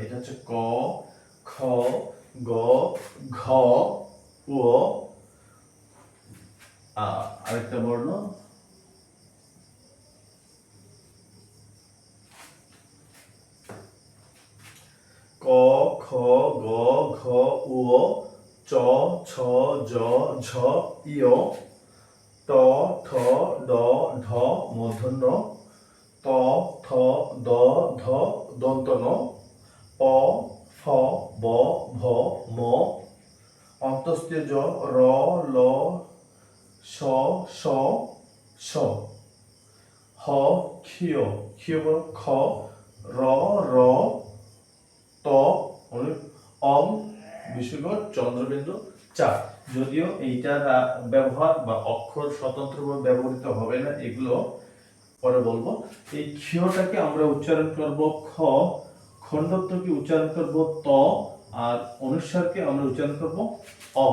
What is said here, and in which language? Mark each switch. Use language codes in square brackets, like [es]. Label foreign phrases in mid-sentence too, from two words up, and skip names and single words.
[bn] এটা হচ্ছে ক, খ, গ, ঘ, ও, আরেকটা বর্ণ ক, খ, গ, ঘ, উ, চ, ছ, জ, ঝ, ইয়, ট, ঠ, ড, ঢ, মূর্ধন্য, ত, থ, দ, ধ, দন্ত ন, প, ফ, ব, ভ, ম, অন্তস্তীয় জ, র, ল, স, স, স, হ, ক্ষিয়, ক্ষিয় খ, র, র, ত, অং, বিসর্গ, চন্দ্রবিন্দু, চা। যদিও এইটার ব্যবহার বা অক্ষর স্বতন্ত্রভাবে ব্যবহৃত হবে না, এগুলো পরে বলবো। এই ক্ষটাকে আমরা উচ্চারণ করব খ, খণ্ডত্বকে উচ্চারণ করব ত, আর অনুস্বারকে আমরা উচ্চারণ করব অ।